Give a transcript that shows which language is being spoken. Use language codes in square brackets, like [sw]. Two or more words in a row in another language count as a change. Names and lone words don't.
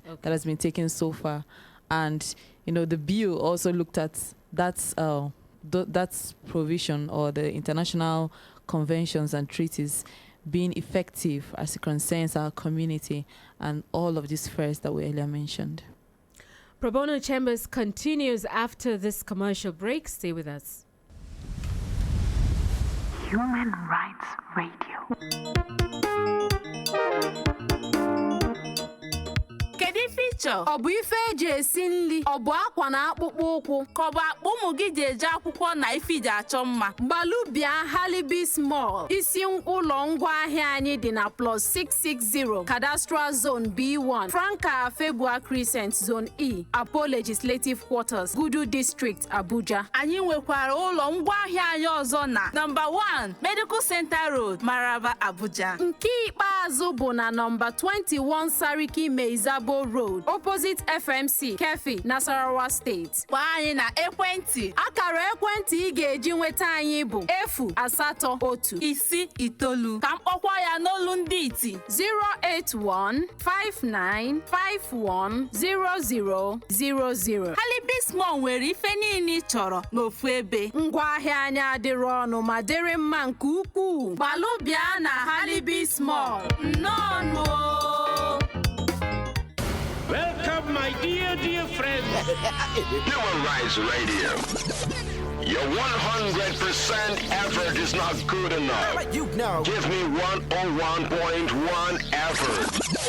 [en] that has been taken so far, and the bill also looked at that's provision or the international conventions and treaties being effective as it concerns our community and all of these first that we earlier mentioned. Pro Bono Chambers continues after this commercial break. Stay with us. Human Rights Radio. [ig] Kedu ife ịchọ? Ọ bụ ife eji esi nri, ọ bụ akwa na akpụkpọ ụkwụ, ka ọ bụ akpa ụmụ gị ji eje akwụkwọ na ife iji achọ mma. Gbalubịa Halibis Mall, isi ụlọ ngwaahịa anyị dị na plus 660 Cadastral Zone B1, Franca Febua Crescent Zone E, Apo Legislative Quarters, Gudu District, Abuja. Anyị nwekwara ụlọ ngwaahịa anyị ọzọ na number 1 Medical Center Road, Maraba, Abuja. Nke ikpeazụ bụ na number 21 Sariki Meizabo Road, opposite FMC, Kefi, Nasarawa State. Gwa anyị na ekwentị. Akara ekwentị ị ga-eji nweta anyị bụ 081 ka mkpọkwa ya n'olu ndị iti 08159510000. Halibis Mall nwere ife niile ị chọrọ n'ofu ebe. Ngwaahịa anyị adịrị ọnụ ma dịrị mma nke ukwuu. Gbalubịa na Halibis Mall. Nnọọ. [en] Welcome, my dear friends. Human Rights Radio. Your 100% effort is not good enough. You know. Give me 101.1 effort.